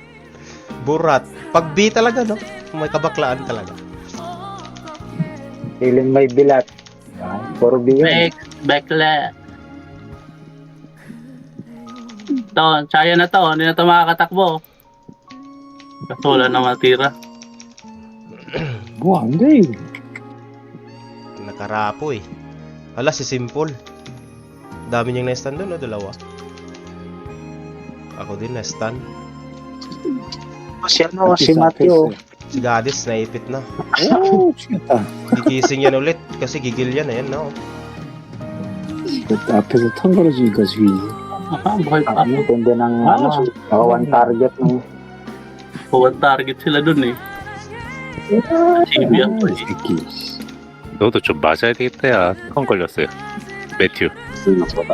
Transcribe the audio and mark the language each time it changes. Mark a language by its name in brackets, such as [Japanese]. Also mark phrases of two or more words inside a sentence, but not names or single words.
[Filipino] Burat. Pag B talaga, no? May kabaklaan talaga. Feeling may bilat. Puro B yun. Bex, Bekla. Ito, tsaya na to. Hindi na to makakatakbo. Kasi wala na matira. [Korean] 뭐 안 돼. 이거. [Filipino] Nakarapo eh. Hala, si Simple. Dami niyang na-stun doon, no? Dalawa. Ako din na-stun. Si ano, si Matthew. Si Gadis, naipit na. [Korean] 오, 죽였다. [Filipino] Gigising yan ulit kasi gigil yan. Ayan na, oh. [Korean] 앞에서 턴 걸어주니까 죽이지. [Filipino] Buhay pa. Ang tindi ng ano, [English] one target [Filipino] ng [English] One target [Filipino] sila dun eh. 집이야. [Korean] 이 새끼. 너도 좀 맞아야 되겠다, 야. 형 걸렸어요. 매튜. 생각보다.